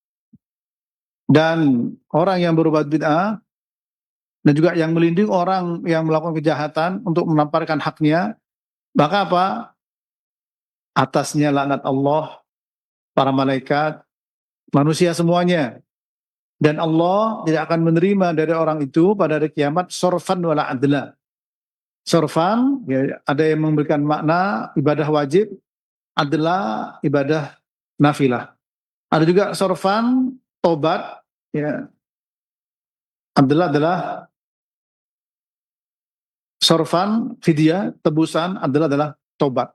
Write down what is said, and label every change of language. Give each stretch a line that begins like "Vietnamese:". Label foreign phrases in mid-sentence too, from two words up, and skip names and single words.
Indonesian: Dan orang yang berbuat bid'ah dan juga yang melindungi orang yang melakukan kejahatan untuk menamparkan haknya, maka apa? Atasnya laknat Allah, para malaikat, manusia semuanya. Dan Allah tidak akan menerima dari orang itu pada hari kiamat
Arabic: صرفا ولا عدلا.
Indonesian: Sorfan, ya, ada yang memberikan makna ibadah wajib, adalah ibadah nafilah. Ada juga sorfan, tobat, ya. Adalah sorfan, fidyah, tebusan, adalah tobat.